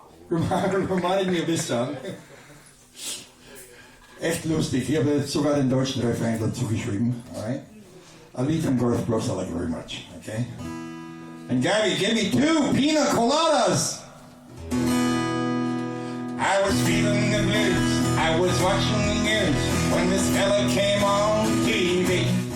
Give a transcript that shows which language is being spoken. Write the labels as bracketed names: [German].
[English] Reminded me of this song. [German] Echt lustig. Ich habe sogar den deutschen Refrain dazu geschrieben. [English] Alright? A lied from Garth I like very much. Okay? And Gabby, give me 2 Pina Coladas! I was feeling the blues. I was watching the news when this fella came on TV.